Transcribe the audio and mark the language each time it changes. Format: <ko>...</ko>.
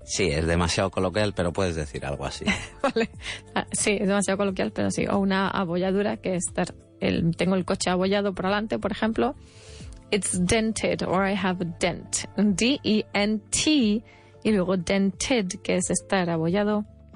<es>Sí, es demasiado coloquial, pero puedes decir algo así. Vale. Sí, es demasiado coloquial, pero sí. O una abolladura, que es tengo el coche abollado por delante, por ejemplo.</es> <en>It's dented, or I have a dent.</en> <es>D-E-N-T, y luego dented, que es estar abollado.</es>